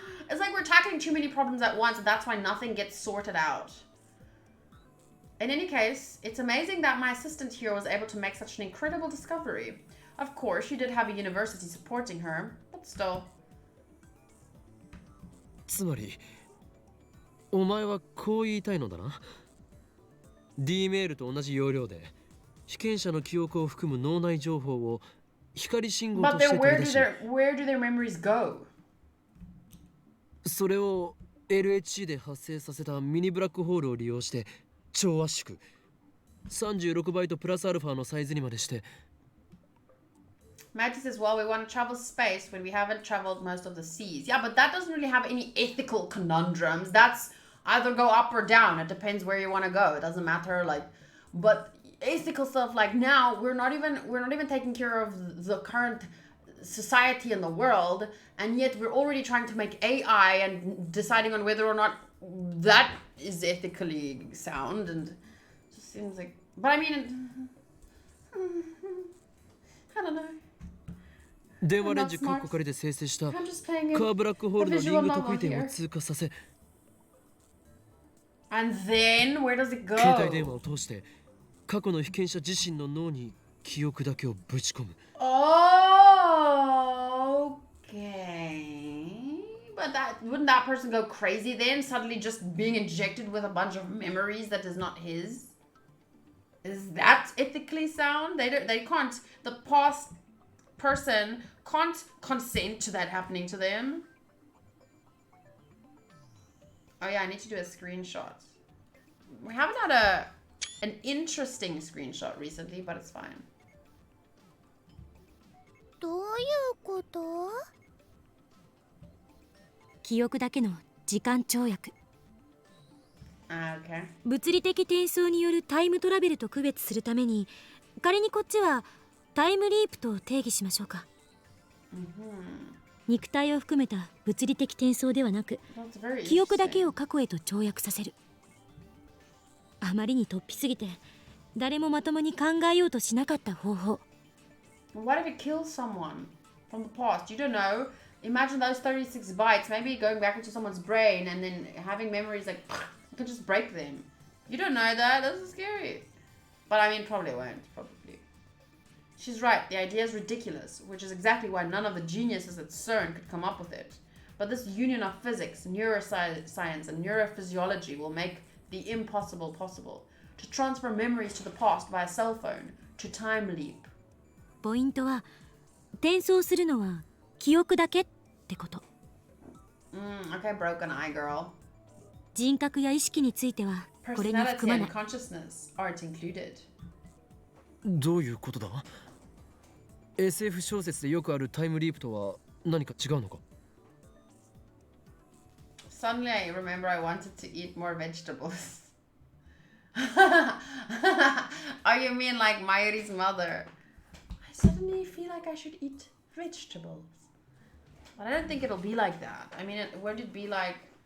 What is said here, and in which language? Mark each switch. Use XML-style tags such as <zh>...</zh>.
<en>It's like we're tackling too many problems at once, and that's why nothing gets sorted out. In any case, it's amazing that my assistant here was able to make such an incredible discovery. Of course, she did have a university supporting her, but still.</en> <ja>つまり、お前はこう言いたいのだな。 D メールと同じ要領で、被験者の記憶を含む脳内情報を光信号として取り出し、</ja> <en>where do their memories go?</en> <ja>それを LHC で発生させたミニブラックホールを利用して超圧縮、36バイトプラスアルファのサイズにまでして。</ja> <en>Maggie says, well, we want to travel space when we haven't traveled most of the seas. Yeah, but that doesn't really have any ethical conundrums. That's either go up or down. It depends where you want to go. It doesn't matter. Like, but ethical stuff, like, now we're not even taking care of the current society in the world, and yet we're already trying to make AI and deciding on whether or not that is ethically sound. And it just seems like, but I mean, I don't know.</en> <ja>電話レンジカッコ仮で生成したカーブラックホールのリング特異点を通過させ、</ja> <en>And then where does it go?</en> <ja>携帯電話を通して過去の被験者自身の脳に記憶だけをぶち込む。</ja> <en>Oh, okay. But wouldn't that person go crazy then? Suddenly just being injected with a bunch of memories that is not his? Is that ethically sound? They can't. The past person can't consent to that happening to them. Oh yeah, I need to do a screenshot. We haven't had an interesting screenshot recently, but it's fine.</en> <ja>どういうこと？記憶だけの時間跳躍。</ja> <en>Okay.</en> <ja>物理的転送によるタイムトラベルと区別するために、仮にこっちはタイムリープと定義しましょうか。肉体を含めた物理的転送ではなく、記憶だけを過去へと跳躍させる。あまりに突飛すぎて、誰もまともに考えようとしなかった方法。</ja> <en>What if it kills someone from the past? You don't know. Imagine those 36 bytes, maybe going back into someone's brain and then having memories like, it could just break them. You don't know that. This is scary. But I mean, probably won't. Probably. She's right. The idea is ridiculous, which is exactly why none of the geniuses at CERN could come up with it. But this union of physics, neuroscience, and neurophysiology will make the impossible possible. To transfer memories to the past via cell phone, to time leap.</en> <ja>ポイントは、転送するのは記憶だけってこと。</ja> <en>Okay, broken eye girl.</en> <ja>人格や意識についてはこれに含まない。</ja> <en>Personality and consciousness aren't included.</en> <ja>どういうことだ？ SF 小説でよくあるタイムリープとは何か違うのか？</ja> <en>Suddenly I remember I wanted to eat more vegetables. Oh, you mean like Mayuri's mother? I suddenly feel like I should eat vegetables. But I don't think it'll be like that. I mean, would it be like...</en>